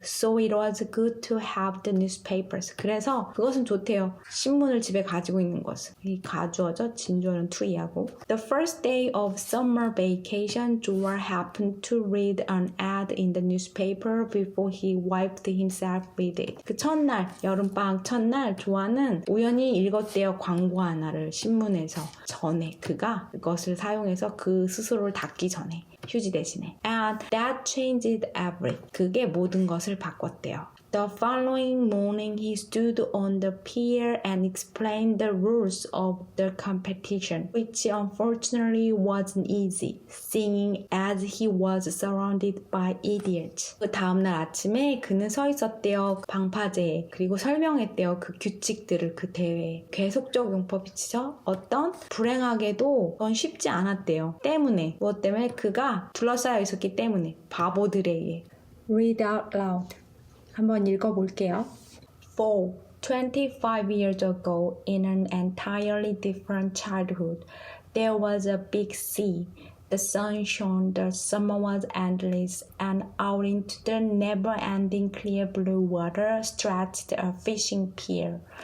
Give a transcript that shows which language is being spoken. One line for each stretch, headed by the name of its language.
English: So it was good to have the newspapers.
Korean: 그래서 그것은 좋대요. 신문을 집에 가지고 있는 것은. 이 가주어죠. 진주어는 to이하고.
English: The first day of summer vacation, Joa happened to read an ad in the newspaper before he wiped himself with it.
Korean: 그 첫날, 여름방학 첫날 조아는 우연히 읽었대요. 광고 하나를 신문에서. 전에 그가 그것을 사용해서 그 스스로를 닦기 전에. 휴지 대신에.
English: And that changed everything.
Korean: 그게 모든 것을 바꿨대요.
English: The following morning he stood on the pier and explained the rules of the competition, which unfortunately wasn't easy, seeing as he was surrounded by idiots.
Korean: 그 다음날 아침에 그는 서 있었대요. 방파제에. 그리고 설명했대요. 그 규칙들을 그 대회에. 계속적 용법이죠. 어떤? 불행하게도 그건 쉽지 않았대요. 때문에. 무엇 때문에? 그가 둘러싸여 있었기 때문에. 바보들에 의해.
English: Read out loud.
Korean: 한번 읽어볼게요.
English: For 25 years ago, in an entirely different childhood, there was a big sea. The sun shone, the summer was endless, and out into the never-ending clear blue water stretched a fishing pier.